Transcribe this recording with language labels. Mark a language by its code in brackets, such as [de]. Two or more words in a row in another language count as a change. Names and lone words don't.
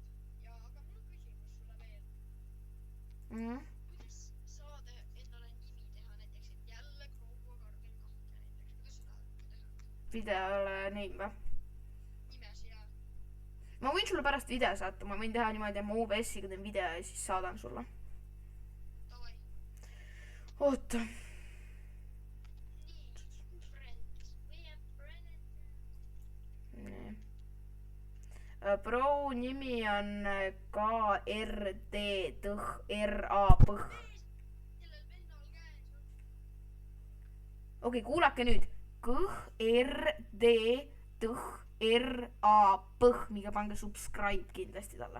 [et] Ja aga mul on küsimus sulle veel. Kuidas saada endale nimi teha näiteks, et jälle Kroogu Kargel 2 näiteks, kuidas seda teha? videole name või? Nimes ja ma võin sulle pärast video saata, ma võin teha niimoodi, et ma OBS-iga teen video ja siis saadan sulle. davai. oota. Nii, [en] friends. We are friends. [et] nii. Pro nimi on KRD-RAP. Sellel vennal käes on. okei, kuulake nüüd. KRD-RAP, minge pange subscribe kindlasti talle.